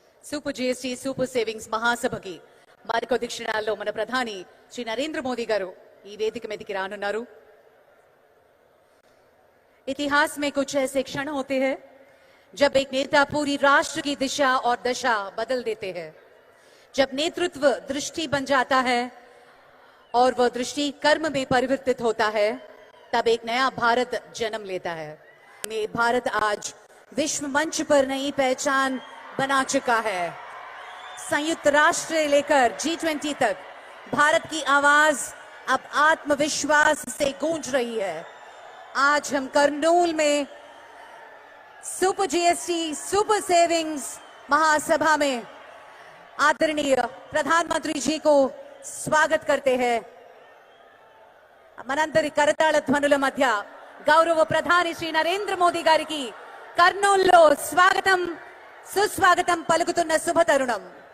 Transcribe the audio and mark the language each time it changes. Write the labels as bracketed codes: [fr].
[te] Super GST super savings మహాసభకి మరికొద్ది క్షణాల్లో మన ప్రధాని శ్రీ నరేంద్ర మోదీ గారు ఈ వేదిక మీదకి రానున్నారు. [hi] इतिहास में कुछ ऐसे क्षण होते हैं जब एक नेता पूरी राष्ट्र की दिशा और दशा बदल देते हैं, जब नेतृत्व दृष्टि बन जाता है और वह दृष्टि कर्म में परिवर्तित होता है, तब एक नया भारत जन्म लेता है. ये भारत आज विश्व मंच पर नई पहचान बना चुका है. संयुक्त राष्ट्र लेकर G20 तक भारत की आवाज अब आत्मविश्वास से गूंज रही है. आज हम करनूल में सुपर जीएसटी सुपर सेविंग्स महासभा में आदरणीय प्रधानमंत्री जी को स्वागत करते हैं. [te] మనందరి కరతాళ ధ్వనుల మధ్య గౌరవ ప్రధాని శ్రీ నరేంద్ర మోదీ గారికి కర్నూలులో స్వాగతం సుస్వాగతం పలుకుతున్న శుభ తరుణం.